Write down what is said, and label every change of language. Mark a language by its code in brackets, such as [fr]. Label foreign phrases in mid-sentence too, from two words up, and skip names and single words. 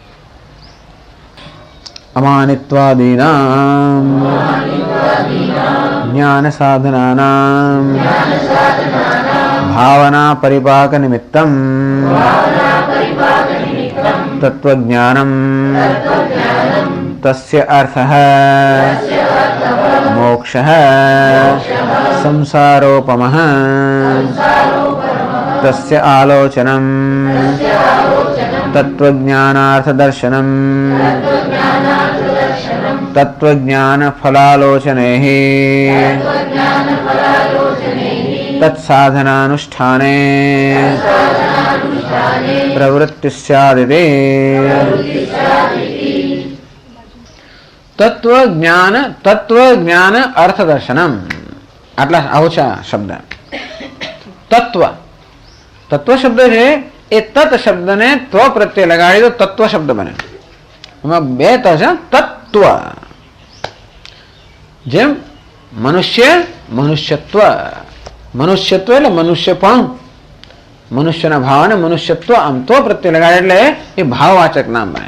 [sa] अमानित्वादीनाम ज्ञान साधनानाम भावना परिपाक निमित्तम तत्वज्ञानम तस्य अर्थः मोक्षः संसारोपमः तस्य आलोचनं तत्त्वज्ञानार्थदर्शनं तत्त्वज्ञानफलालोचनैः तत्साधनानुष्ठाने प्रवृत्ति स्यादिति। तत्व ज्ञान अर्थदर्शनम [gu] આટલા આવો છે શબ્દ તત્વ તત્વ શબ્દ છે એ તત શબ્દને ત્વ પ્રત્યે લગાડી તો તત્વ શબ્દ બને. એમાં બે ત છે. તત્વ જેમ મનુષ્ય મનુષ્યત્વ મનુષ્યત્વ એટલે મનુષ્યપણું મનુષ્યના ભાવને મનુષ્યત્વ આમ તો પ્રત્યે લગાડે એટલે એ ભાવવાચક નામ બને.